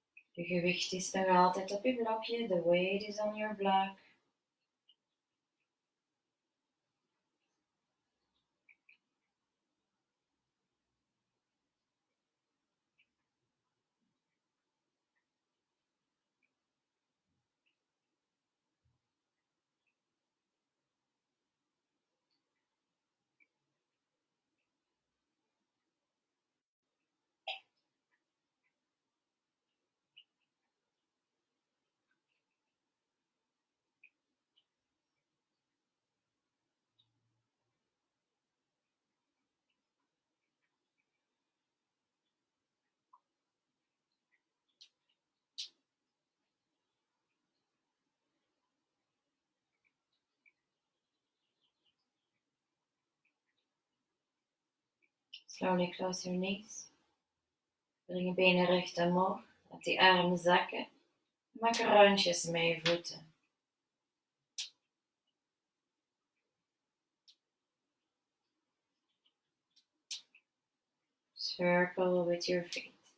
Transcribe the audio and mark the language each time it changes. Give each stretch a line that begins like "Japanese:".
Dutch: Je gewicht is nog altijd op je blokje.
English: The weight is on your block. Slowly close your knees.
Dutch: Breng je benen recht omhoog. Laat die armen zakken. Maak rondjes met je voeten.
English: Circle with your feet.